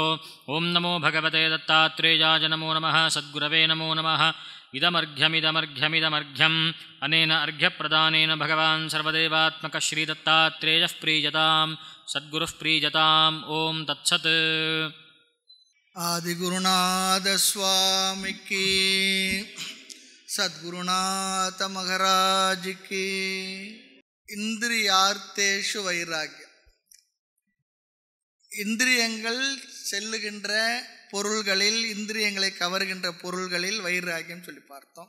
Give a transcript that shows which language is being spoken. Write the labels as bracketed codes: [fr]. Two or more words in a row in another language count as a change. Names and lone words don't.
[sa] ॐ नमो भगवते दत्तात्रेयाय नमो नमः। सद्गुरवे नमो नमः। इदमर्घ्यमिदमर्घ्यमिदमर्घ्यम् अनेन अर्घ्यप्रदानेन भगवान् सर्वदेवात्मकः श्रीदत्तात्रेयः प्रीयताम्। सद्गुरुः प्रीयताम्। ॐ तत्सत्। [ta] ஆதிகுருநாத சுவாமிக்கு, சத்குருநாத மகாராஜுக்கு. [sa] इन्द्रियार्थेषु वैराग्यम्. [ta] இந்திரியங்கள் செல்லுகின்ற பொருள்களில், இந்திரியங்களை கவர்கின்ற பொருள்களில் வைராக்கியம் சொல்லி பார்த்தோம்.